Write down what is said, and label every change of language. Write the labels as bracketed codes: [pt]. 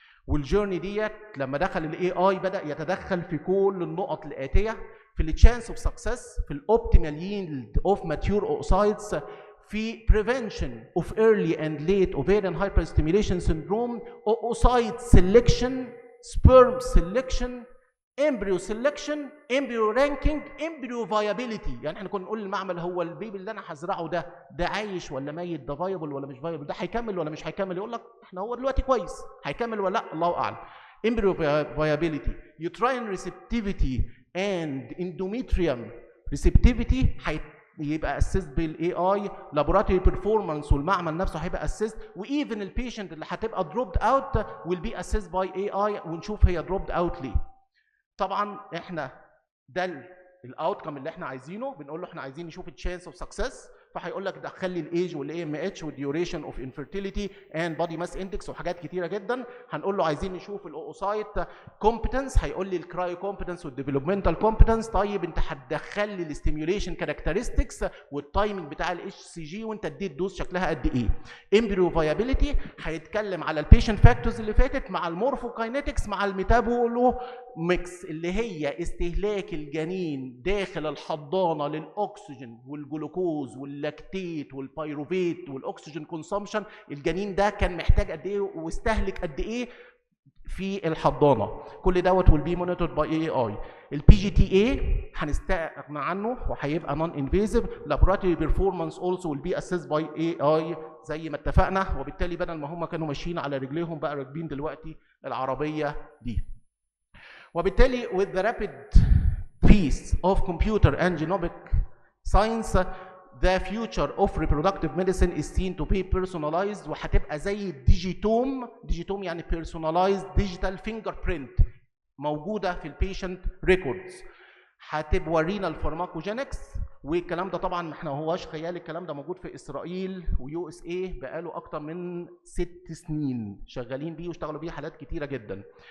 [ar] والجيرني ديت لما دخل الاي اي بدا يتدخل في كل النقط الاتيه، في التشانس اوف سكسس، في الاوبتيمال ييلد اوف ماتيور اوسايتس، في [en] prevention of early and late ovarian hyperstimulation syndrome, oocyte selection, sperm selection, embryo selection, embryo ranking, embryo viability. [ar] يعني احنا كنا نقول للمعمل هو البيبي اللي انا هزرعه ده عايش ولا ميت، ده فايبل ولا مش فايبل، ده هيكمل ولا مش هيكمل. يقول لك احنا هو دلوقتي كويس، هيكمل ولا لا الله اعلم. [en] embryo viability, uterine receptivity and endometrium receptivity [ar] يبقى اسيست بالاي اي. لابوراتوري بيرفورمانس والمعمل نفسه هيبقى اسيست، وايفن البيشنت اللي هتبقى دروبد اوت [en] will be assessed by AI [ar] ونشوف هي دروبد اوت ليه. طبعا احنا ده الاوتكم اللي احنا عايزينه، بنقول له احنا عايزين نشوف التشانس اوف سكسس فهيقول لك دخل لي الايج والاي ام اتش والديوريشن اوف انفيرتيليتي اند بودي ماس اندكس وحاجات كتيره جدا. هنقول له عايزين نشوف الاوسايت كومبتنس، هيقول لي الكرايو كومبتنس والديفلوبمنتال كومبتنس. طيب انت هتدخل لي الاستيميوليشن كاركترستكس والتايمنج بتاع الاتش سي جي وانت اديت دوز شكلها قد ايه. امبريو فايابيليتي هيتكلم على البيشنت فاكتورز اللي فاتت مع المورفوكاينetics مع الميتابولو ميكس اللي هي استهلاك الجنين داخل الحضانه للاكسجين والجلوكوز واللاكتيت والبيروفيت والاكسجين كونسومشن. الجنين ده كان محتاج قد ايه واستهلك قد ايه في الحضانه. كل دوت [en] will be monitored by AI. [ar] البي جي تي اي هنستغنى عنه وهيبقى نون انفيزيف. [en] laboratory performance also will be assessed by AI [ar] زي ما اتفقنا. وبالتالي بدل ما هم كانوا ماشيين على رجليهم بقى راكبين دلوقتي العربيه دي. [en] وبالتالي with the rapid pace of computer and genomic science the future of reproductive medicine is seen to be personalized [ar] وهتبقى زي الديجيتوم. ديجيتوم يعني [en] personalized digital fingerprint [ar] موجوده في البيشنت ريكوردز. هتورينا الفارماكوجينكس والكلام ده طبعا احنا ما هواش خيال، الكلام ده موجود في اسرائيل ويو اس اي بقاله اكتر من 6 سنين شغالين بيه واشتغلوا بيه حالات كتيره جدا.